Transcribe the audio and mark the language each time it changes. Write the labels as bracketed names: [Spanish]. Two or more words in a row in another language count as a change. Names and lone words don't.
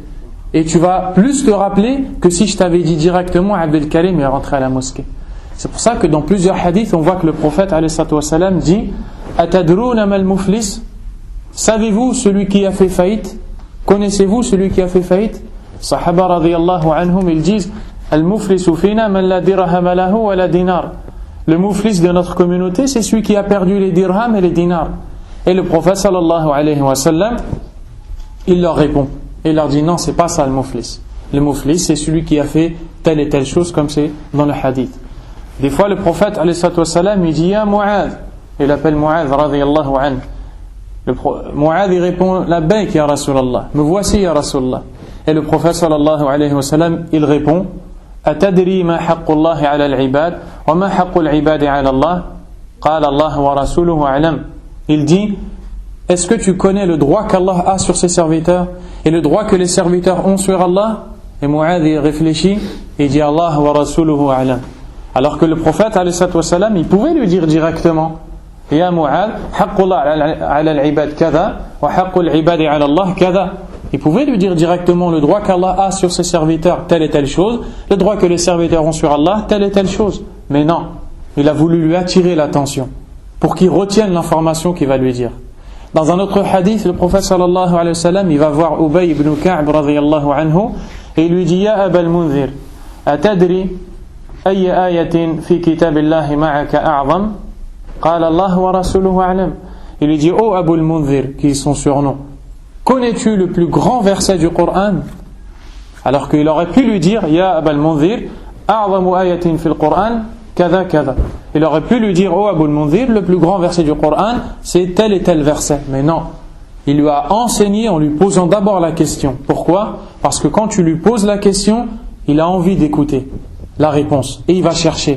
[French] Et tu vas plus te rappeler que si je t'avais dit directement Abdel Karim est rentré à la mosquée. C'est pour ça que dans plusieurs hadiths, on voit que le prophète [Arabic] عليه السلام [French] dit [Arabic] أتدرون ما المفلس, [French] savez-vous celui qui a fait faillite? Connaissez-vous celui qui a fait faillite? [Arabic] صحابة رضي الله عنهم, [French] ils disent [Arabic] المفلس فينا من لا درهم له ولا دينار. [French] Le muflis de notre communauté, c'est celui qui a perdu les dirhams et les dinars. Et le prophète [Arabic] صلى الله عليه وسلم, [French] il leur répond. Il leur dit non, c'est pas ça le muflis. Le muflis, c'est celui qui a fait telle et telle chose, comme c'est dans le hadith. Des fois, le prophète [Arabic] عليه الصلاة والسلام, [French] il dit [Arabic] يا معاذ. [French] Il appelle Mu'adh [Arabic] رضي الله عنه. Mu'adh, il répond لبيك يا رسول الله. [French] Me voici [Arabic] يا رسول الله. [French] Et le prophète [Arabic] صلى الله عليه وسلم, [French] il répond [Arabic] أتدري ما حق الله على العباد وما حق العباد على الله قال الله ورسوله أعلم. [French] Il dit est-ce que tu connais le droit qu'Allah a sur ses serviteurs et le droit que les serviteurs ont sur Allah? Et Mu'adh il réfléchit et dit [Arabic] الله ورسوله أعلم. [French] Alors que le prophète [Arabic] عليه الصلاة والسلام, [French] il pouvait lui dire directement [Arabic] يا معاذ حق الله على العباد كذا وحق العباد على الله كذا. [French] Il pouvait lui dire directement le droit qu'Allah a sur ses serviteurs, telle et telle chose, le droit que les serviteurs ont sur Allah, telle et telle chose. Mais non, il a voulu lui attirer l'attention pour qu'il retienne l'information qu'il va lui dire. Dans un autre hadith, le prophète [Arabic] صلى الله عليه وسلم, [French] il va voir [Arabic] Ubay ibn Ka'b رضي الله عنه [French] et il lui dit [Arabic] يا أبا المنذر أتدري أي آية في كتاب الله معك أعظم? قال الله ورسوله أعلم. [French] Il lui dit oh Abul Munzir, qui est son surnom, connais-tu le plus grand verset du Coran? Alors qu'il aurait pu lui dire [Arabic] يا أبا المنذر أعظم آية في القرآن كذا كذا. [French] Il aurait pu lui dire oh Abul Munzir, le plus grand verset du Coran c'est tel et tel verset. Mais non, il lui a enseigné en lui posant d'abord la question. Pourquoi? Parce que quand tu lui poses la question, il a envie d'écouter la réponse et il va chercher.